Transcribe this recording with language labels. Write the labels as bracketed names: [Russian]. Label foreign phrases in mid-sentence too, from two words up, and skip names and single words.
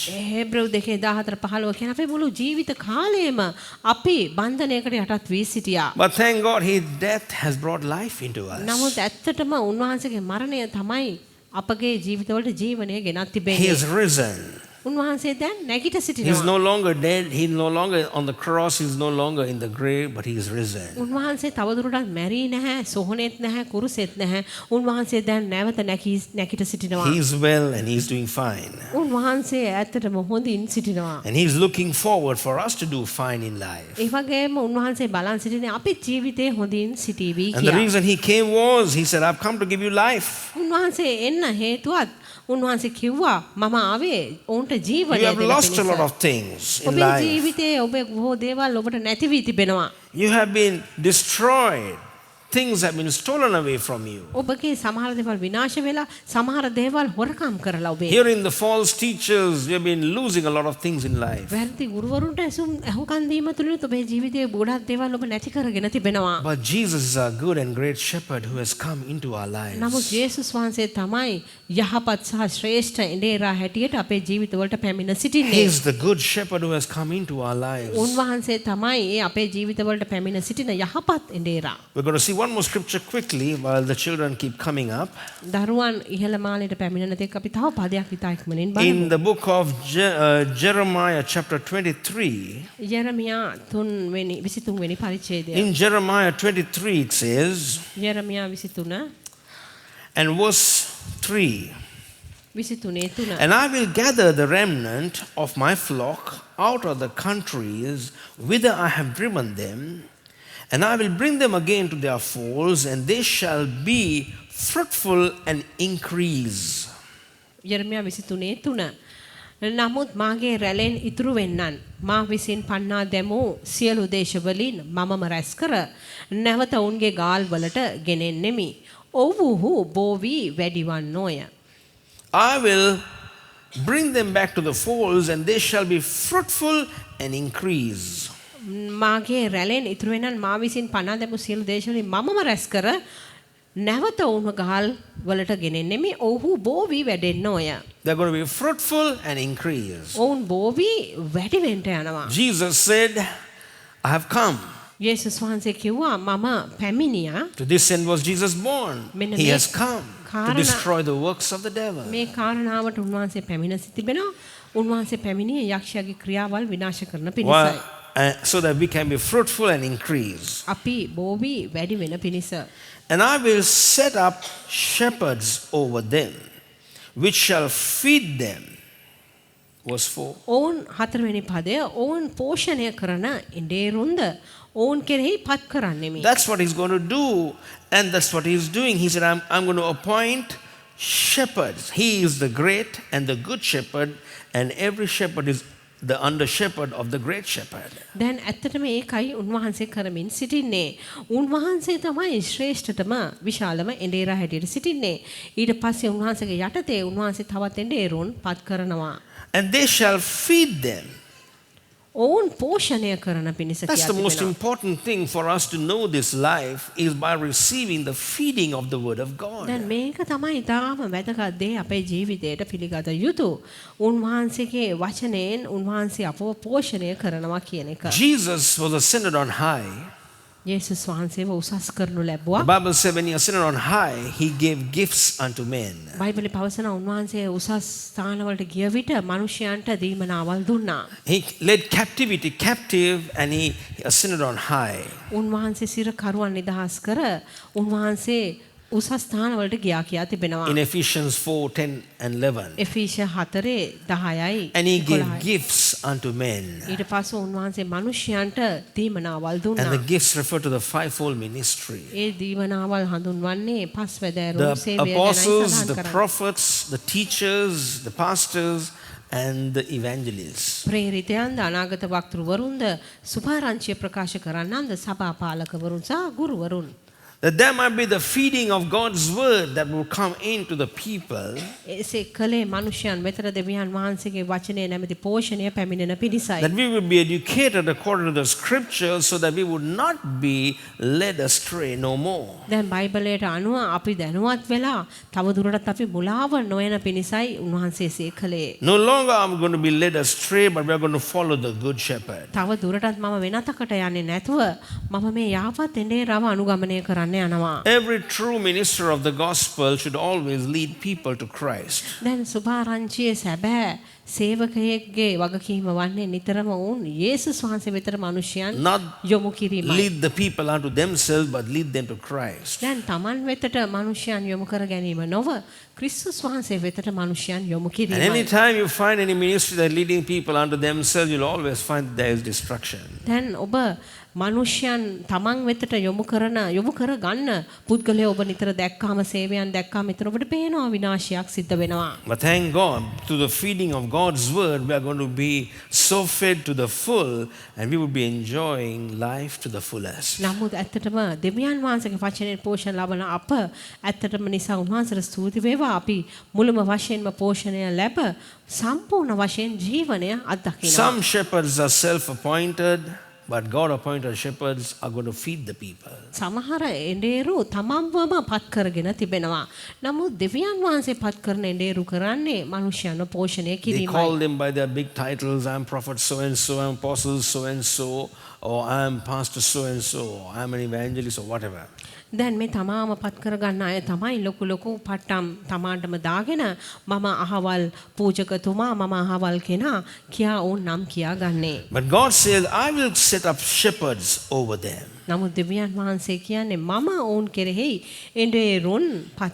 [Sinhala] හේබ්‍රෙව් 2:14-15 කියන අපේ මුළු ජීවිත කාලයම අපි බන්ධනයකට යටත් වී සිටියා. [English] But thank God his death has brought life into us. [Sinhala] නමුත් ඇත්තටම උන්වහන්සේගේ මරණය තමයි අපගේ ජීවිතවලට ජීවනය ගෙනත් [English] He [Sinhala] තිබෙන්නේ. [English] is risen. [Sinhala] උන්වහන්සේ දැන් නැගිට [English] He's [Sinhala] සිටිනවා. [English] no longer dead. He's no longer on the cross. He's no longer in the grave, but he is risen. [Sinhala] උන්වහන්සේ තවදුරටත් මැරී නැහැ, සොහොනෙත් නැහැ, කුරුසෙත් නැහැ. උන්වහන්සේ දැන් නැවත නැගිට සිටිනවා. [English] He is well and he's doing fine. [Sinhala] උන්වහන්සේ ඇත්තටම හොඳින් සිටිනවා. [English] And he's looking forward for us to do fine in life. [Sinhala] ඒ වගේම උන්වහන්සේ බලන් සිටිනේ අපේ ජීවිතේ හොඳින් සිටීවි [English] And the [Sinhala] කියලා. [English] reason he came was, he said, I've come to give you life. [Sinhala] උන්වහන්සේ එන්න හේතුවත් උන්වහන්සේ කිව්වා මම ආවේ ඔවුන්ට [English] You [Sinhala] ජීවනය [English] have [Sinhala] දෙන්න [English] lost a lot [Sinhala] පිණිස. [English] of things in [Sinhala] ඔබේ [English] life. [Sinhala] ජීවිතයේ ඔබේ බොහෝ දේවල් ඔබට නැති වී තිබෙනවා. [English] You have been destroyed. Things have been stolen away from you. [Sinhala] ඔබගේ සමහර දේවල් විනාශ වෙලා සමහර දේවල් හොරකම් කරලා ඔබේ. [English] Hearing the false teachers, we have been losing a lot of things in life. [Sinhala] වැරදි ගුරුවරුන්ට අහුම්කන් දීම තුලින් ඔබේ ජීවිතයේ ගොඩක් දේවල් ඔබ නැති කරගෙන තිබෙනවා. [English] But Jesus is our good and great shepherd who has come into our lives. [Sinhala] නමුත් යේසුස් වහන්සේ තමයි යහපත් සහ ශ්‍රේෂ්ඨ එඬේරා හැටියට අපේ ජීවිතවලට පැමිණ [English] He [Sinhala] සිටින්නේ. [English] is the good shepherd who has come into our lives. [Sinhala] උන්වහන්සේ තමයි ඒ අපේ ජීවිතවලට පැමිණ සිටින යහපත් එඬේරා. [English] We're going to see one more scripture quickly while the children keep coming up. [Sinhala] දරුවන් ඉහළ මාලයට පැමිණෙන තෙක් අපි තව පදයක් ඉතා ඉක්මනින් බලමු. [English] In the book of Jeremiah chapter 23, [Sinhala] යෙරමියා 23 වෙනි පරිච්ඡේදය. [English] in Jeremiah 23 it says, [Sinhala] යෙරමියා 23 [English] and verse 3, 23 and I will gather the remnant of my flock out of the countries whither I have driven them, and I will bring them again to their folds, and they shall be fruitful and increase. [Sinhala] යෙරමියා 23 නමුත් මාගේ රැළෙන් ඉතුරු වෙන්නන් මා විසින් පන්නා දැමූ සියලු දේශවලින් මමම රැස් කර නැවත ඔවුන්ගේ ගාල් වලට ගෙනෙන්නෙමි. ඔව්හු බෝවි වැඩිවන්නෝය. [English] I will bring them back to the folds, and they shall be fruitful and increase. [Sinhala] මාගේ රැළෙන් ඉතුරු වෙන්නන් මා විසින් පන්නා දැමූ සියලු දේශවලින් මමම රැස් කර නැවත ඔවුන්ව ගාල් වලට ගෙනෙන්නෙමි. ඔව්හු බෝවි වැඩෙන්නෝය. [English] They're going to be fruitful and increase. [Sinhala] ඔවුන් බෝවි වැඩි වෙන්න යනවා. [English] Jesus said, I have come. [Sinhala] යේසුස් වහන්සේ කිව්වා මම පැමිණියා. [English] To this end was Jesus born. He has come to destroy the works of the devil. [Sinhala] මේ කාරණාවට උන්වහන්සේ පැමිණ තිබෙනවා. උන්වහන්සේ පැමිණියේ යක්ෂයාගේ ක්‍රියාවල් විනාශ කරන පිණිසයි. [English] So that we can be fruitful and increase. [Sinhala] අපි බෝවි වැඩි වෙන පිණිස. [English] And I will set up shepherds over them, which shall feed them. Verse 4. [Sinhala] ඔවුන් 4 වෙනි පදය ඔවුන් පෝෂණය කරන ඉඬේරුන්ද ඔවුන් කෙරෙහි පත් කරන්නෙමි. [English] That's what he's going to do, and that's what he's doing. He said, I'm going to appoint shepherds. He is the great and the good shepherd, and every shepherd is the under shepherd of the great shepherd. [Sinhala] දැන් ඇත්තටම ඒකයි උන්වහන්සේ කරමින් සිටින්නේ. උන්වහන්සේ තමයි ශ්‍රේෂ්ඨතම විශාලම එඬේරා හැටියට සිටින්නේ. ඊට පස්සේ උන්වහන්සේගේ යටතේ උන්වහන්සේ තවත් එඬේරුන් පත් කරනවා. [English] And they shall feed them. [Sinhala] ඔවුන් පෝෂණය කරන පිණිස [English] That's the most [Sinhala] තිබෙනවා. [English] important thing for us to know this life is by receiving the feeding of the word of God. [Sinhala] දැන් මේක තමයි තාම වැදගත් දේ අපේ ජීවිතයට පිළිගත යුතු. උන්වහන්සේගේ වචනයෙන් උන්වහන්සේ අපව පෝෂණය කරනවා කියන එක. [English] Jesus was ascended on high. [Sinhala] යේසුස් වහන්සේව උසස් කරනු ලැබුවා. [English] The Bible said when he ascended on high, he gave gifts unto men. [Sinhala] බයිබලයේ පවසන උන්වහන්සේ උසස් ස්ථානවලට ගිය විට මිනිසයන්ට දීමනාවල් දුන්නා. [English] He led captivity captive and he ascended on high. [Sinhala] උන්වහන්සේ සිර කරුවන් නිදහස් කර උන්වහන්සේ උසස් ස්ථානවලට ගියා කියා තිබෙනවා. [English] in Ephesians 4:10 and 11. [Sinhala] එෆීෂ 4:10යි [English] And he gave [Sinhala] 11යි. [English] gifts unto men. [Sinhala] ඊට පස්සේ උන්වහන්සේ මිනිසයන්ට දීමනාවල් [English] And [Sinhala] දුන්නා. [English] the gifts refer to the fivefold ministry. [Sinhala] ඒ දීමනාවල් හඳුන්වන්නේ පස්වැදෑරුම් [English] The [Sinhala] සේවය ගැනයි [English] apostles, [Sinhala] සඳහන් [English] the [Sinhala] කරන්නේ. [English] prophets, the teachers, the pastors, and the evangelists. [Sinhala] ප්‍රේරිතයන්ද අනාගත වක්තෘවරුන්ද සුභාරංචිය ප්‍රකාශ කරන්නන්ද සභාපාලකවරුන් සහ ගුරුවරුන්. [English] That there might be the feeding of God's word that will come into the people. [Sinhala] එසේ කලේ මනුෂ්‍යයන් වෙතට දෙවියන් වහන්සේගේ වචනය නැමැති පෝෂණය පැමිණෙන පිණිසයි. [English] That we will be educated according to the scriptures so that we would not be led astray no more. [Sinhala] දැන් බයිබලයට අනුව අපි දැනුවත් වෙලා තව දුරටත් අපි මුලාව නොයන පිණිසයි උන්වහන්සේ එසේ කළේ. [English] No longer I'm going to be led astray, but we are going to follow the good shepherd. [Sinhala] තව දුරටත් මම වෙනතකට යන්නේ නැතුව මම මේ යහපත් එඬේරව අනුගමනය කරන්න යනවා. [English] Every true minister of the gospel should always lead people to Christ. [Sinhala] දැන් සුභාරංචියේ සැබෑ සේවකයෙක්ගේ වගකීම වන්නේ නිතරම වුන් යේසුස් වහන්සේ වෙතට මිනිසයන් [English] Not [Sinhala] යොමු කිරීමයි. [English] lead the people unto themselves, but lead them to Christ. [Sinhala] දැන් තමන් වෙතට මිනිසයන් යොමු කර ගැනීම නොව ක්‍රිස්තුස් වහන්සේ වෙතට මිනිසයන් යොමු [English] And [Sinhala] කිරීමයි. [English] anytime you find any ministry that leading people unto themselves, you'll always find there is destruction. [Sinhala] දැන් ඔබ මිනිසයන් තමන් වෙතට යොමු කර ගන්න පුද්ගලයා ඔබ නිතර දැක්කාම සේවයන් දැක්කාම එතන ඔබට පේනවා විනාශයක් සිද්ධ වෙනවා. [English] But thank God, through the feeding of God's word, we are going to be so fed to the full, and we will be enjoying life to the fullest. [Sinhala] නමුත් ඇත්තටම දෙවියන් වහන්සේගේ වචනයෙන් පෝෂණ ලබන අප ඇත්තටම නිසා උන්වහන්සේට ස්තුති වේවා අපි මුළුම වශයෙන්ම පෝෂණය ලැබ සම්පූර්ණ වශයෙන් ජීවනය අත්දකිනවා. [English] Some shepherds are self-appointed, but God-appointed shepherds are going to feed the people. [Sinhala] සමහර එඬේරු තමන්වම පත් කරගෙන තිබෙනවා. නමුත් දෙවියන් වහන්සේ පත් කරන එඬේරු කරන්නේ මිනිසයන්ව පෝෂණය [English] They [Sinhala] කිරීමයි. [English] call them by their big titles. I'm prophet so and so, I'm apostle so and so, or I'm pastor so and so, or I'm an evangelist or whatever. [Sinhala] දැන් මේ තමාම පත් කරගන්න අය තමයි ලොකු ලොකු පට්ටම් තමාටම දාගෙන මම අහවල් පූජකතුමා මම අහවල් කෙනා කියා ඕන් නම් කියා ගන්නේ. [English] But God says, I will set up shepherds over them. [Sinhala] නමුත් දෙවියන් වහන්සේ කියන්නේ මම ඔවුන් කෙරෙහි එඬේරුන් පත්